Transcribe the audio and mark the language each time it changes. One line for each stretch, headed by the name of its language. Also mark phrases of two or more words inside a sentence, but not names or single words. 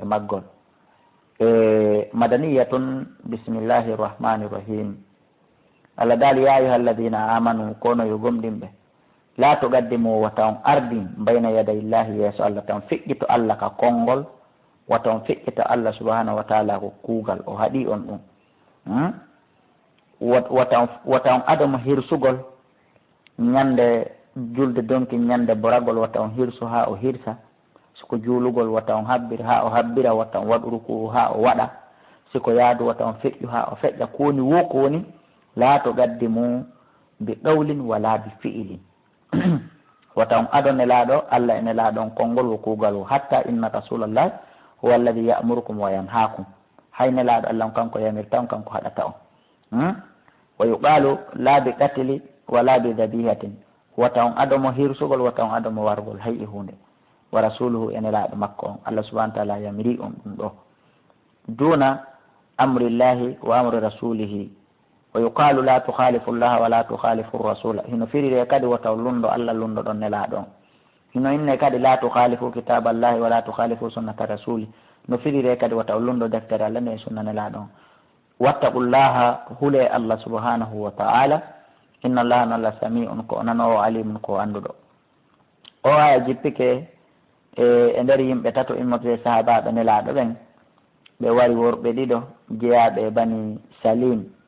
Fula: maggol
Arabic: مدنية بسم الله الرحمن الرحيم
Fula: Allah dal
Arabic: يا أيها الذين آمنوا
Fula: kono yo gomɗinɓe
Arabic: لا تقدموا
Fula: wata on ardin
Arabic: بين يدي الله
Fula: yeeso Allah tan feƴƴito Allah ka konngol wata on feƴƴita Allah
Arabic: سبحانه وتعالى
Fula: ko kuugal o haɗi on ɗum wata on adama hirsugol ñande julde donki ñande boragol wata on hirsu ha o hirsa siko juulugol wata on habbir ha o habbira wata on waɗu ruku ha o waɗa siko yaadu wata on feƴƴu ha o feƴƴa kowoni wo ko woni
Arabic: لا تقدموا بقول ولا بفعل
Fula: wata on ado nelaɗo Allah e nelaɗo on konngol wo kuugal o hatta
Arabic: إن رسول الله هو الذي يأمركم وينهاكم
Fula: hay nelaɗo Allah on kanko yamirta on kanko haɗata on
Arabic: ويقال لا بقتل ولا ب
Fula: dabihatin wata on adomo hirsugol wata on adomo wargol hay e hunde
Arabic: ورسوله
Fula: e nelaɗo makko on Allah
Arabic: سبحانه وتعالى
Fula: yamiri on ɗum ɗo
Arabic: دون أمر الله وأمر رسوله ويقال لا تخالفوا الله ولا تخالفوا الرسول
Fula: hino firire kadi wata lundo Allah lundo ɗon nelaɗo on hino inne kadi
Arabic: لا تخالفوا كتاب الله ولا تخالفوا سنة رسول
Fula: no firire kadi wata lundo deftere Allah ne sunna nelaɗo on wattaqullaha hule Allah
Arabic: سبحانه وتعالى إن الله نالا سميع
Fula: ko nanowo alimun ko anduɗo o aya jippike e nder yimɓe tato immote sahabaɓe nelaɗo ɓen ɓe wari worɓe ɗiɗo jeyaɓe bani salim